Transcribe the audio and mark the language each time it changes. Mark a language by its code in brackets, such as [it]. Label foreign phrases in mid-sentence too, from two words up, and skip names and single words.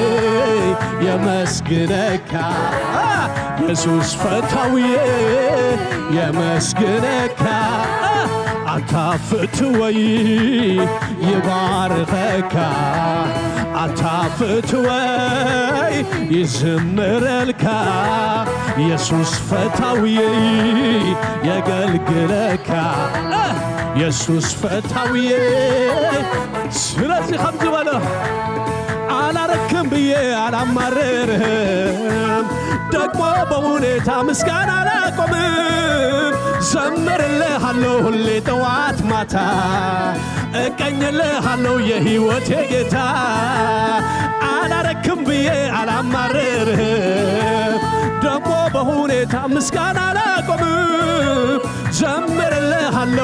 [ti] የመስግነካ ኢየሱስ ፈታውዬ የመስግነካ አታፍትወይ ይባርከካ አታፍትወይ ይዝምረልካ ኢየሱስ ፈታውዬ የገልግለካ ኢየሱስ ፈታውዬ [am] ስለዚህ [ti] ከምዚ በለ [am] አላረክም ብዬ አላማረርህም ደግሞ በሁኔታ ምስጋና አላቆምም ዘምርልሃለሁ ሁሌ ጠዋት ማታ እቀኝልሃለሁ የሕይወቴ ጌታ አላረክም ብዬ አላማረርህም ደግሞ በሁኔታ ምስጋና አላቆምም ዘምርልሃለሁ